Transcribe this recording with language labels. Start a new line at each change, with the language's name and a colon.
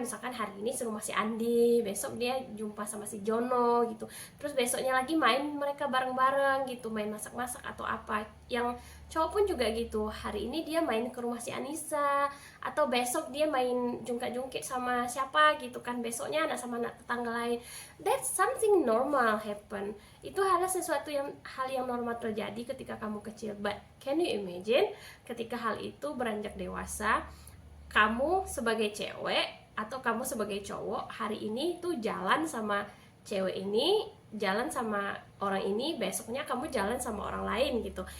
Indonesian: Misalkan hari ini serumah si Andi, besok dia jumpa sama si Jono gitu, terus besoknya lagi main mereka bareng-bareng gitu, main masak-masak atau apa. Yang cowok pun juga gitu, hari ini dia main ke rumah si Anissa, atau besok dia main jungkit-jungkit sama siapa gitu kan, besoknya anak sama anak tetangga lain.
English: That's something normal happen.
Indonesian: Itu adalah sesuatu hal yang normal terjadi ketika kamu kecil.
English: But can you imagine
Indonesian: ketika hal itu beranjak dewasa, kamu sebagai cewek atau kamu sebagai cowok hari ini tuh jalan sama cewek ini, jalan sama orang ini, besoknya kamu jalan sama orang lain gitu.